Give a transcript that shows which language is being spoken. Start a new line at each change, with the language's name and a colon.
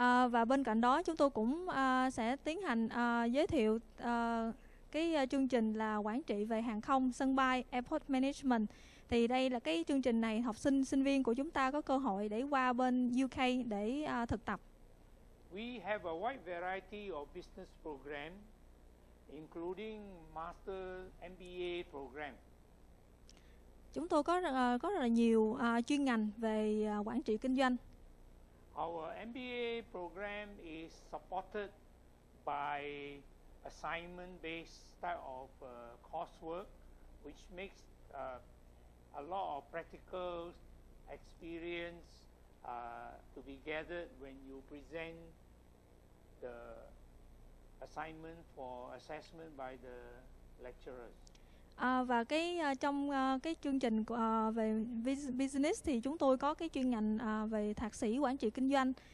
Vietnamese: Và bên cạnh đó chúng tôi cũng sẽ tiến hành giới thiệu cái chương trình là quản trị về hàng không sân bay,
English: airport management.
Vietnamese: Thì đây là cái chương trình này học sinh viên của chúng ta có cơ hội để qua bên UK để thực tập.
English: We have a wide variety of business programs including Master MBA program.
Vietnamese: Chúng tôi có rất là nhiều chuyên ngành về quản trị kinh doanh.
English: Our MBA program is supported by assignment-based style of coursework, which makes a lot of practical experience to be gathered when you present the assignment for assessment by the lecturers.
Vietnamese: Và trong cái chương trình về business thì chúng tôi có cái chuyên ngành về thạc sĩ quản trị kinh doanh.